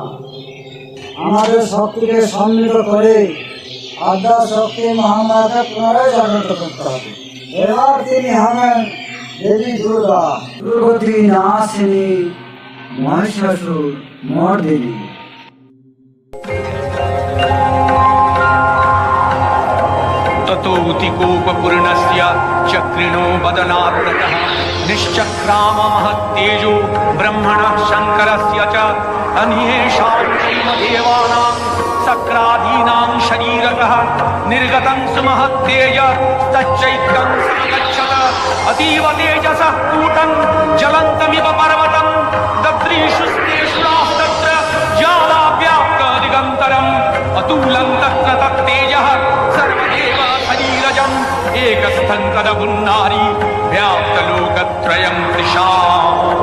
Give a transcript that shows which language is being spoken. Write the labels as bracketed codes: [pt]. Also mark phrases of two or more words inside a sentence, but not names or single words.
[bn] আমাদের শক্তিকে সম্মিলিত করে আদ্যা শক্তি মহামায়াকে পুনরায় জাগ্রত করতে হবে। এবার তিনি হবেন দেবী দুর্গা, দুর্গতি নাশিনী, মহিষাসুর মর্দিনী। [sa] ततोऽतिकोपपूर्णस्य चक्रिणो वदनात्ततः निश्चक्राम महत्तेजो ब्रह्मणः शङ्करस्य च अन्येषां देवानां सक्रादीनां शरीरतः निर्गतं सुमहत्तेज तच्चैत्यं समगच्छत अतीव तेजसः कूटं ज्वलन्तमिव पर्वतं दद्रीषुस्तेषुराः तत्र ज्वालाव्याप्त दिगन्तरम् अतुलं तत्र तत्तेजः सर्वदेव शरीरजम् एकस्थं कदपुन्नारी व्याप्तलोकत्रयं तृषा।